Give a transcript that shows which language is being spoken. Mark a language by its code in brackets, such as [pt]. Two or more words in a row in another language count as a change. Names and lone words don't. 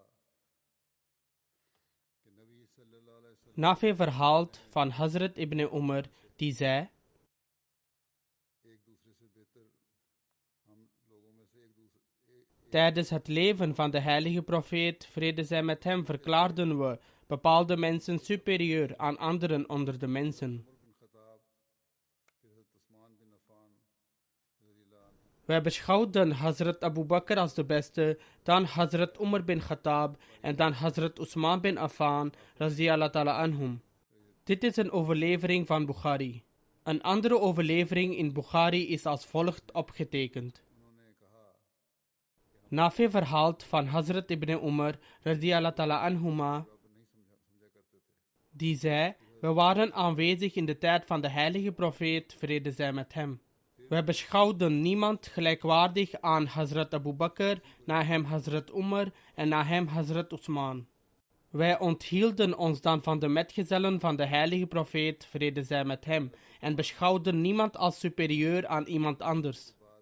[nl] Nafi verhaalt van Hazrat ibn Umar, die zei: tijdens het leven van de heilige profeet, vrede zij met hem, verklaarden we bepaalde mensen superieur aan anderen onder de mensen. Wij beschouwden Hazrat Abu Bakr als de beste, dan Hazrat Umar bin Khattab en dan Hazrat Usman bin Affan, [ar] رضي الله تعالى عنهم. [nl] Dit is een overlevering van Bukhari. Een andere overlevering in Bukhari is als volgt opgetekend. Nafi verhaalt van Hazrat ibn Umar, [ar] رضي الله تعالى عنهما, [nl] die zei: we waren aanwezig in de tijd van de heilige profeet, vrede zij met hem. Wij beschouwden niemand gelijkwaardig aan Hazrat Abu Bakr, na hem Hazrat Umar en na hem Hazrat Usman. Wij onthielden ons dan van de metgezellen van de heilige profeet, vrede zij met hem, en beschouwden niemand als superieur aan iemand anders.